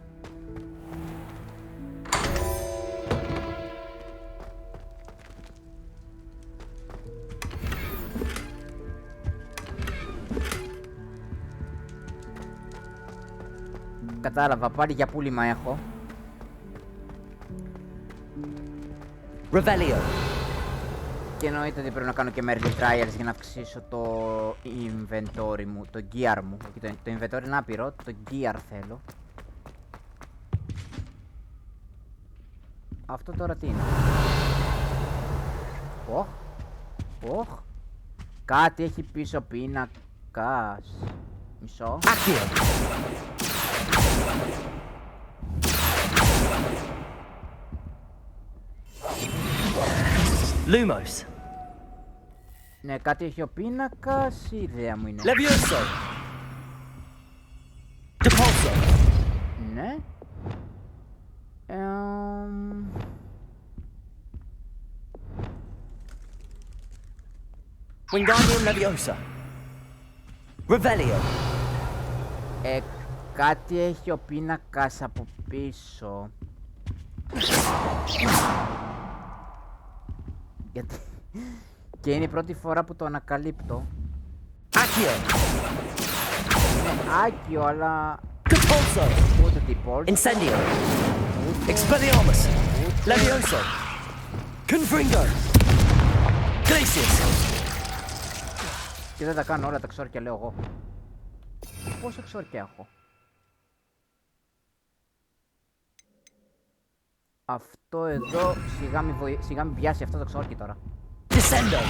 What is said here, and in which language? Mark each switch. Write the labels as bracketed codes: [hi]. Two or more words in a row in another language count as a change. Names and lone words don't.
[el] Κατάλαβα, πάλι για πούλημα έχω. Revelio. Και εννοείται ότι πρέπει να κάνω και [en] merely trials [el] για να αυξήσω το inventory μου, το gear μου. Το inventory είναι άπειρο, το gear θέλω. Αυτό τώρα τι είναι? Οχ, οχ. Κάτι έχει πίσω πίνακας. Μισό. Accio. Lumos. Ναι, κάτι έχει ο πίνακας, η ιδέα μου είναι. Levioso. Depulso. Ναι. Wingardium Leviosa. Revelio. Κάτι έχει ο πίνακας από πίσω. Γιατί... και είναι η πρώτη φορά που το ανακαλύπτω. Accio. Είναι άκιο, αλλά... Depulso. ούτε default. Incendio. Expelliarmus. Levioso. Confringo. Glacius. Και δεν τα κάνω όλα τα ξόρκια, λέω εγώ. Πόσο ξόρκια έχω? Αυτό εδώ σιγά μη βιάσει αυτό το ξόρκι τώρα. Descendo.